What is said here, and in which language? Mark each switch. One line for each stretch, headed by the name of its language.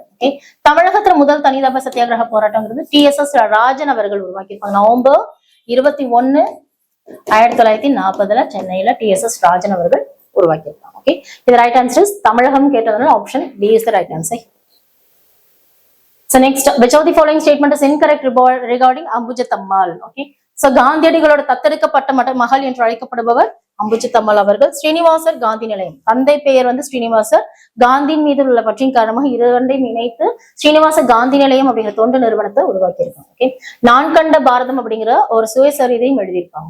Tamil: Okay, தமிழகத்துல முதல் தனிநபர் சத்தியாகிரக போராட்டம்ங்கிறது TSS ராஜன் அவர்கள் உருவாக்கியிருப்பாங்க. நவம்பர் 21, 1940 சென்னையில TSS ராஜன் அவர்கள் உருவாக்கியிருப்பாங்க.
English: okay, இது right answer is
Tamil: தமிழகம் கேட்டதுனால
English: Option D is the right answer. So next, which of the following statement is incorrect regarding Ambujathammal?
Tamil: Okay, so காந்தியடிகளோட தத்தெடுக்கப்பட்ட மகள் என்று அழைக்கப்படுபவர் அம்புஜத்தம்மாள் அவர்கள். ஸ்ரீனிவாசர் காந்தி நிலையம், தந்தை பெயர் வந்து ஸ்ரீனிவாசர், காந்தியின் மீது உள்ள பற்றின் காரணமாக இரண்டையும் இணைத்து ஸ்ரீனிவாச காந்தி நிலையம் அப்படிங்கிற தொண்டு நிறுவனத்தை உருவாக்கியிருக்காங்க. ஓகே, நான் கண்ட பாரதம் அப்படிங்கிற ஒரு சுயசரிதையும் எழுதியிருக்காங்க.